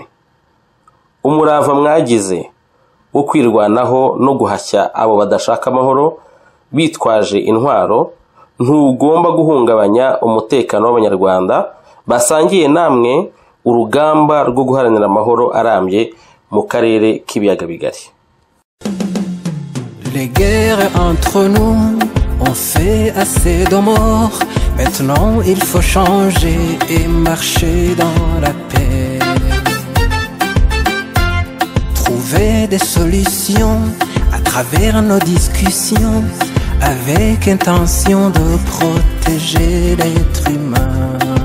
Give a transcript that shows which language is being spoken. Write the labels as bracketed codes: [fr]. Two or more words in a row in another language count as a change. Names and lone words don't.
[rw] Umurava mwagize wo kwirwanaho no guhashya abo badashaka amahoro bitwaje intwaro ntugomba guhungabanya umutekano w'abanyarwanda basangiye namwe urugamba rwo guharanira amahoro arambye mu karere k'ibiyaga bigari. [fr] Les guerres entre nous ont fait assez de morts. Maintenant il faut changer et marcher dans la paix. Trouver des solutions à travers nos discussions avec intention de protéger l'être humain.